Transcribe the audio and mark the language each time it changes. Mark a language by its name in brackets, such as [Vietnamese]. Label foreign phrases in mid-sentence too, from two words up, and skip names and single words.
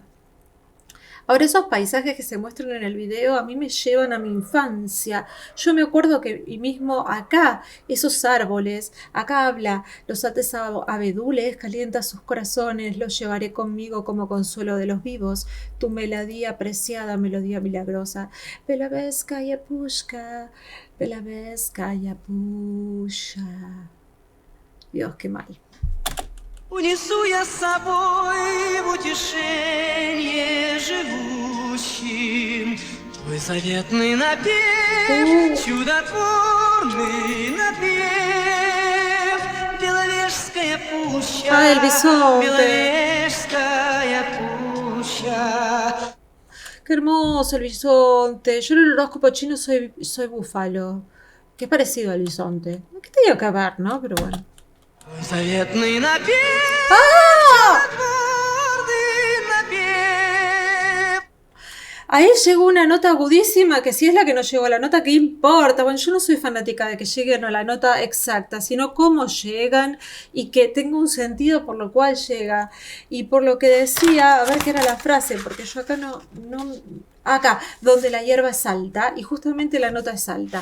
[Spanish] Ahora esos paisajes que se muestran en el video a mí me llevan a mi infancia. Yo me acuerdo que y mismo acá, esos árboles, acá habla, los altos abedules calienta sus corazones, los llevaré conmigo como consuelo de los vivos, tu melodía preciada, melodía milagrosa. Belaveskaya pushka, Belaveskaya pusha. Dios, qué mal. [Russian] Унесу я с собой в утешение живущим твой заветный напев, чудотворный напев. Беловежская пуща, [Spanish] Ah, el bisonte. Беловежская пуща. Qué hermoso el bisonte. Yo en el horóscopo chino soy búfalo, que es parecido al bisonte. ¿Qué tenía que ver, no? Pero bueno. [Russian] Твой заветный напев, ¡Ah! чудотворный напев. [Spanish] Ahí llegó una nota agudísima, que si es la que no llegó a la nota, ¿qué importa? Bueno, yo no soy fanática de que lleguen a la nota exacta, sino cómo llegan y que tenga un sentido por lo cual llega. Y por lo que decía, a ver qué era la frase, porque yo acá no acá, donde la hierba es alta, y justamente la nota es alta.